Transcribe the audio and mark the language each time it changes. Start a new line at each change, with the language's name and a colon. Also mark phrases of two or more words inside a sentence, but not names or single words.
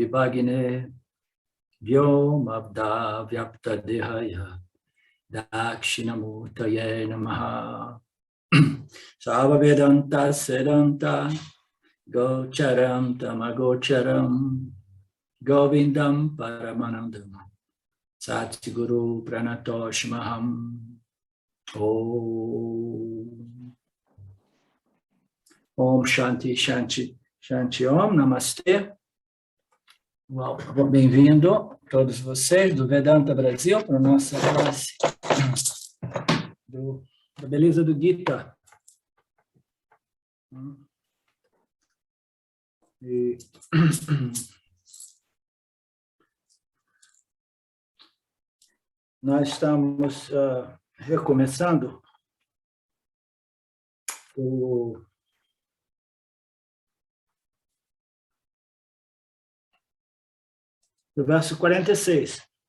Sanskrit: Vibhagine Vyomabda Vyapta Dehaya Dakshinamurtaye Namaha Sava Vedanta Sedanta Gocharam Tamagocharam Govindam Paramanandam Satguru Pranatoshmaham Om Shanti Shanti Shanti Om Namastê.
Portuguese: Bem-vindo todos vocês do Vedanta Brasil para a nossa classe da beleza do Gita. E nós estamos recomeçando o verso 46.